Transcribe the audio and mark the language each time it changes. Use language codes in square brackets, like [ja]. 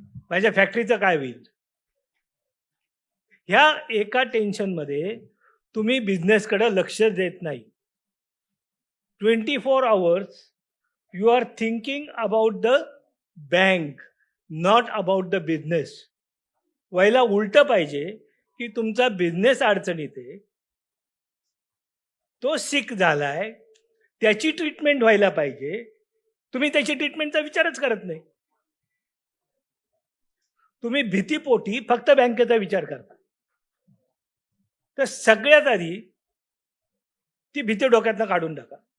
[mr] माझ्या फॅक्टरीचं काय होईल? ह्या एका टेन्शनमध्ये तुम्ही बिझनेसकडे लक्ष देत नाही. [en] 24 hours you are thinking about the bank, not about the business. [mr] व्हायला उलट पाहिजे की तुमचा बिझनेस अडचणीत आहे, तो सिक झालाय, त्याची ट्रीटमेंट व्हायला पाहिजे. तुम्ही त्याची ट्रीटमेंटचा विचारच करत नाही. तुम्ही भीतीपोटी फक्त बँकेचा विचार करता. तर सगळ्यात आधी ती भीती डोक्यातनं काढून टाका.